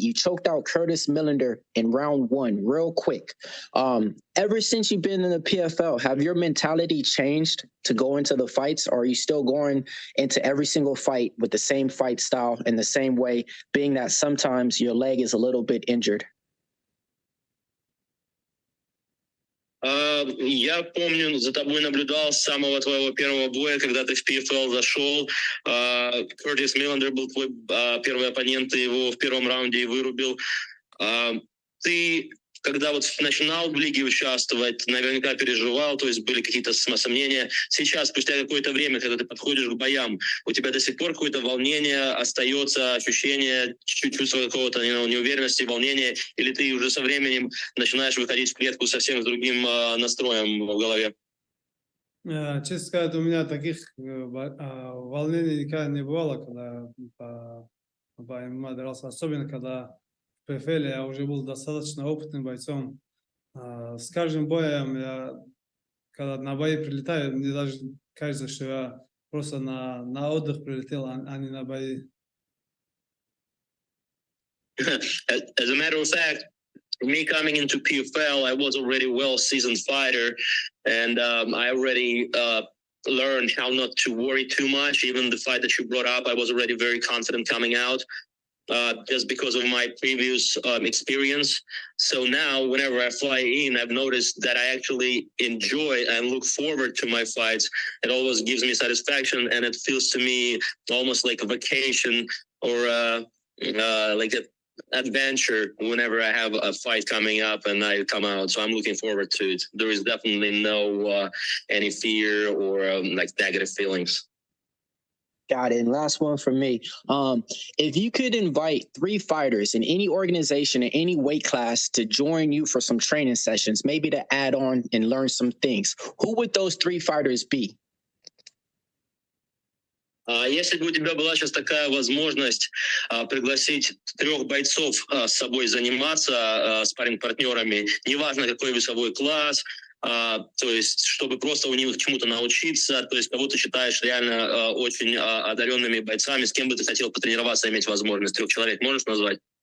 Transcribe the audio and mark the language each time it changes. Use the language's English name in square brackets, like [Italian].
[English] You choked out Curtis Millender in round 1 real quick. Ever since you've been in the PFL, have your mentality changed to go into the fights, or are you still going into every single fight with the same fight style in the same way, being that sometimes your leg is a little bit injured? [Russian] Я помню, за тобой наблюдал с самого твоего первого боя, когда ты в PFL зашел. Кертис Миллендер был твой первый оппонент, ты его в первом раунде и вырубил. Ты, когда вот начинал в лиге участвовать, наверняка переживал, то есть были какие-то сомнения. Сейчас, спустя какое-то время, когда ты подходишь к боям, у тебя до сих пор какое-то волнение остается, ощущение, чувство какого-то неуверенности, волнения, или ты уже со временем начинаешь выходить в клетку совсем с другим настроем в голове? Честно сказать, у меня таких волнений никогда не бывало, когда по ММА дрался, особенно когда в PFL я уже был достаточно опытным бойцом. С каждым боем я, когда на бои прилетаю, мне даже кажется, что я просто на отдых прилетел, а не на бои. [English] As a matter of fact, me coming into PFL, I was already a well-seasoned fighter, and I already learned how not to worry too much. Even the fight that you brought up, I was already very confident coming out. Just because of my previous experience. So now whenever I fly in, I've noticed that I actually enjoy and look forward to my fights. It always gives me satisfaction, and it feels to me almost like a vacation or like adventure whenever I have a fight coming up and I come out. So I'm looking forward to it. There is definitely no any fear or like negative feelings. Got it. And last one for me. If you could invite 3 fighters in any organization in any weight class to join you for some training sessions, maybe to add on and learn some things, who would those 3 fighters be? [Russian] Если бы у тебя была сейчас такая возможность пригласить 3 бойцов с собой заниматься спарринг-партнерами, неважно какой весовой класс, то есть чтобы просто у них чему-то научиться, то есть кого ты считаешь реально очень одаренными бойцами, с кем бы ты хотел потренироваться, иметь возможность, 3 человек можешь назвать?